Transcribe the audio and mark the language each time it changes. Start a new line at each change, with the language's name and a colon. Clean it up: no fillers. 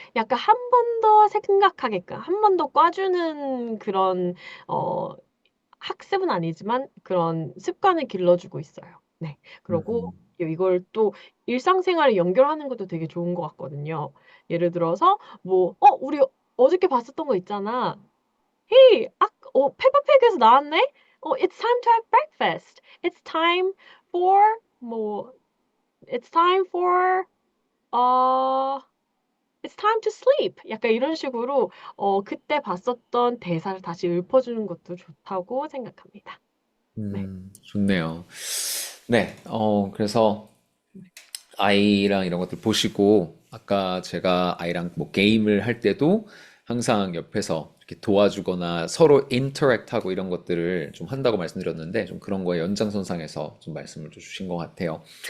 Korean: 약간 한 번 더 생각하게끔, 한 번 더 꽈주는 그런 어, 학습은 아니지만 그런 습관을 길러주고 있어요. 네. 그리고 음, 이걸 또 일상생활에 연결하는 것도 되게 좋은 것 같거든요. 예를 들어서 뭐, 우리 어저께 봤었던 거 있잖아. Hey, 페퍼팩에서 나왔네?
English: It's time to have breakfast. It's time for 뭐, it's time for 어, it's time to sleep.
Korean: 약간 이런 식으로 그때 봤었던 대사를 다시 읊어주는 것도 좋다고 생각합니다. 네. 좋네요. 네, 그래서 아이랑 이런 것들 보시고, 아까 제가 아이랑 뭐 게임을 할 때도 항상 옆에서 이렇게 도와주거나 서로 인터랙트 하고 이런 것들을 좀 한다고 말씀드렸는데, 좀 그런 거에 연장선상에서 좀 말씀을 좀 주신 것 같아요.